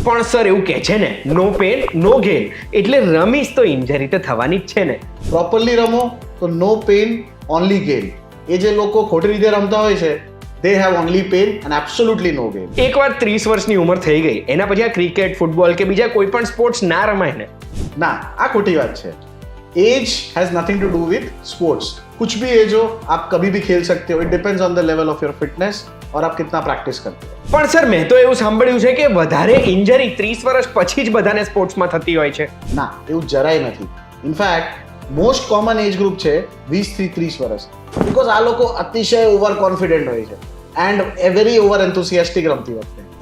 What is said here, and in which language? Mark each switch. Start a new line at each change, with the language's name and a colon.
Gujarati: પણ સર, એવું કહે છે ને, નો પેન નો ગેઇન, એટલે રમીશ તો ઇન્જરી તો થવાની જ છે ને? પ્રોપરલી રમો તો નો પેન ઓનલી ગેઇન. એ જે લોકો ખોટી રીતે રમતા હોય છે,
English: they have only pain and absolutely no gain.
Gujarati: એકવાર 30 વર્ષની ઉંમર થઈ ગઈ, એના પછી આ ક્રિકેટ, ફૂટબોલ કે બીજા કોઈ પણ સ્પોર્ટ્સ ના રમાય ને? ના, આ ખોટી વાત છે.
English: Age has nothing to do with sports.
Hindi: कुछ भी एज हो, आप कभी भी खेल सकते हो.
English: it depends on the level of your fitness
Hindi: और आप कितना प्रैक्टिस करते हो.
Gujarati: પણ સર, મેં તો એવું સાંભળ્યું છે કે વધારે ઇન્જરી 30 વર્ષ પછી જ બધાને સ્પોર્ટ્સમાં થતી હોય છે. ના, એવું જરાય નથી. In fact most common age group છે 20 થી 30 વર્ષ. બીકોઝ આ લોકો અતિશય ઓવર કોન્ફિડન્ટ હોય છે એન્ડ વેરી ઓવર એન્થુસિયાસ્ટિક રમતી વખતે.